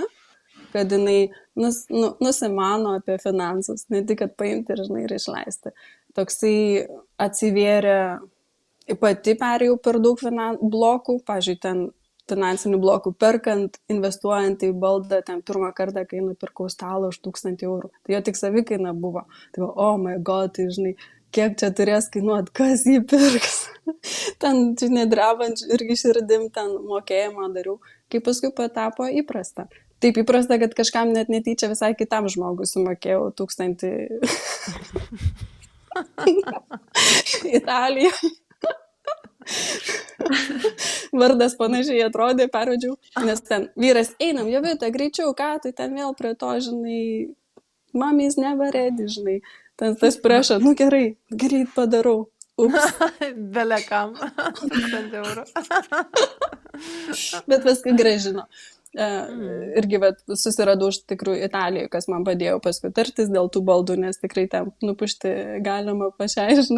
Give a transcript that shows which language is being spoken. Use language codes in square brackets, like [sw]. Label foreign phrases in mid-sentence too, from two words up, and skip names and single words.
[lt] Kad jinai nusimano apie finansus, ne tik, kad paimti ir, žinai, ir išleisti. Toksai atsivėrė, pati perėjau per daug blokų, pavyzdžiui, ten finansinių blokų perkant, investuojant į baldą, ten pirmą kartą, kai nupirkau stalą už 1000 eurų. Tai jo tik savikaina buvo. [en] Tai oh my god, [lt] tai, žinai, kiek čia turės kainuoti, kas jį pirks. Ten, žinai, drebant irgi širdim, ten mokėjimą dariau, kai paskui patapo įprasta. Taip įprasta, kad kažkam net netyčia visai kitam žmogui sumokėjau 1000 Italijoje. Vardas panašiai atrodė, pervedžiau, nes ten vyras, einam, Jovita, greičiau, ką, tai ten vėl prie to, žinai, [en] mommy's never ready, [lt] žinai, ten tas prašo, gerai, greit padarau. Belekam, 1000 eurų. Bet paskui grąžino. Irgi susiradau iš tikrųjų Italijoje, kas man padėjo paskui tartis dėl tų baldų, nes tikrai ten nupušti galima pašiai, žinai.